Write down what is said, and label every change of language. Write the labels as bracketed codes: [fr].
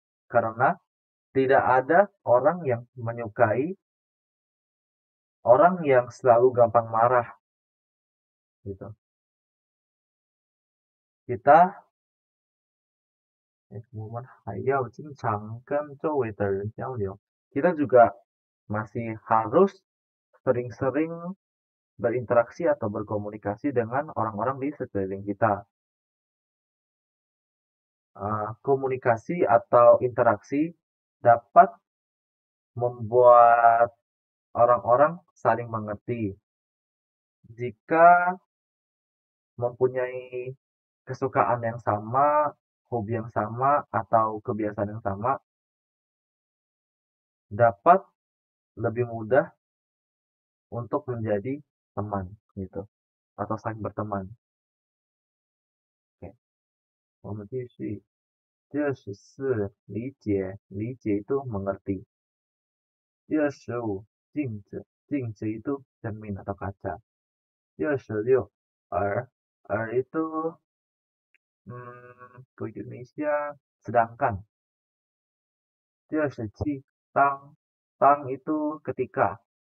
[id] Karena tidak ada orang yang menyukai orang yang selalu gampang marah gitu. [zh] Kita 我们还要经常跟周围的人交流. [id] Kita juga masih harus sering-sering berinteraksi atau berkomunikasi dengan orang-orang di sekeliling kita. Komunikasi atau interaksi dapat membuat orang-orang saling mengerti. Jika mempunyai kesukaan yang sama, hobi yang sama, atau kebiasaan yang sama, dapat lebih mudah untuk menjadi teman gitu atau saling berteman. Oke, [zh] 我们继续。第24理解，理解 [id] itu mengerti. [zh] 第25镜子，镜子 [id] itu cermin atau kaca. [zh] 第26耳，耳 [id] itu ke Indonesia sedangkan. [zh] 第27当，当 [id] itu ketika.